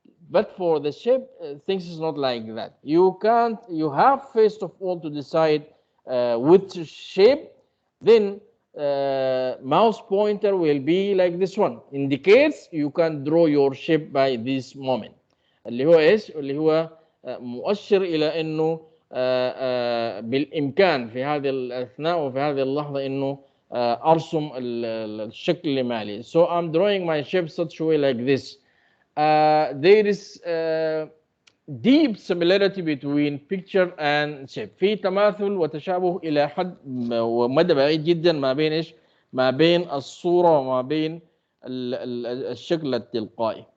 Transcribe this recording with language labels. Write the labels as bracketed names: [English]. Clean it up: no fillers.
[English] But for the shape, things is not like that. You can't. You have first of all to decide which shape, then mouse pointer will be like this one, indicates you can draw your shape by this moment. [Arabic] اللي هو ايش؟ اللي هو مؤشر الى انه بالامكان في هذه الاثناء وفي هذه اللحظه انه ارسم الشكل اللي مالي. [English] So I'm drawing my shape such a way like this. There is deep similarity between picture and shape. [Arabic] في تماثل وتشابه إلى حد ومدى بعيد جدا ما بين إيش؟ ما بين الصورة وما بين الشكل التلقائي.